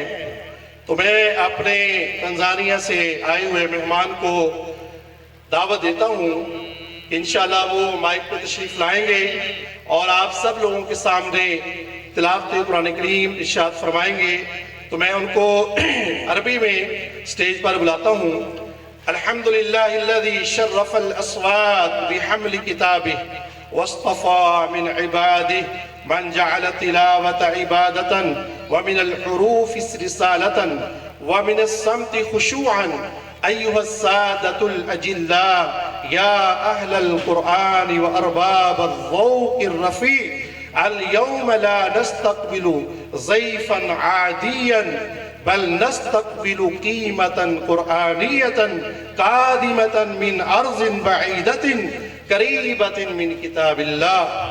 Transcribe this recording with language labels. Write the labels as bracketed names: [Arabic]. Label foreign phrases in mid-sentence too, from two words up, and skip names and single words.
[Urdu] تو میں اپنے تنزانیہ سے آئے ہوئے مہمان کو دعوت دیتا ہوں، ان شاء اللہ وہ مائیک پر تشریف لائیں گے اور آپ سب لوگوں کے سامنے تلاوت قرآن کریم ارشاد فرمائیں گے. تو میں ان کو عربی میں اسٹیج پر بلاتا ہوں. [Arabic] الحمد لله الذي شرف الأصوات بحمل كتابه واصطفى من عباده من جعل التلاوة عبادة ومن الحروف رسالة ومن الصمت خشوعا أيها السادة الأجلاء يا أهل القرآن وأرباب الذوق الرفيع اليوم لا نستقبل ضيفا عاديا بل نستقبل قيمة قرآنية قادمة من أرض بعيدة قريبة من كتاب الله.